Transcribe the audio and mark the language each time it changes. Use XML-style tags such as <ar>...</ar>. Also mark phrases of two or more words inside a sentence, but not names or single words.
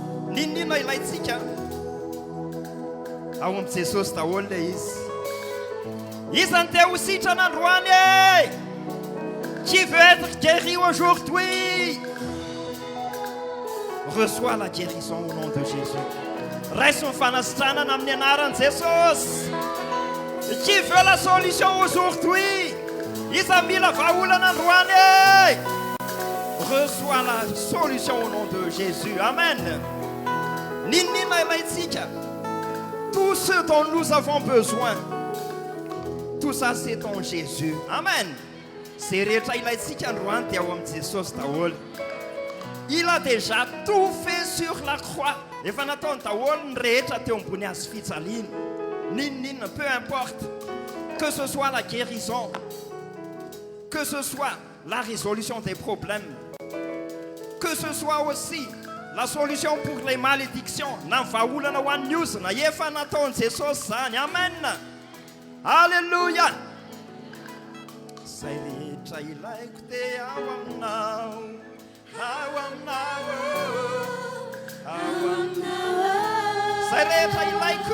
<mg>ninina ilaitsika ao am Jesosy daholo le izy izany te ho sitrana androany e</mg> <fr>qui veut être guéri aujourd'hui reçois la guérison au nom de Jésus</fr> <mg>reste ny fanasitranana amin'ny anaran'i Jesosy qui</mg> <fr>veut la solution aujourd'hui</fr> <mg>iza mila vaolana androany e</mg> <fr>reçois la solution au nom de Jésus amen</fr> <mg>ninina ilaitsika</mg> <fr>tout ce dont nous avons besoin tout ça c'est en Jésus amen c'est</fr> <mg>rehetra ilaitsika androany dia ao amin'i Jesosy daholo</mg> <fr>il a déjà tout fait sur la croix</fr> <mg>efa nataony daholo ny rehetra teo ambony azy fitsaliana ninina</mg> <fr>peu importe que ce soit la guérison que ce soit la résolution des problèmes que ce soit aussi la solution pour les malédictions</fr> <mg>na vaolana ho an'ny ozina efa nataony Jesosy zany amen alléluia zay rehetra ilaiko te ao aminao zay rehetra ilaiko</mg>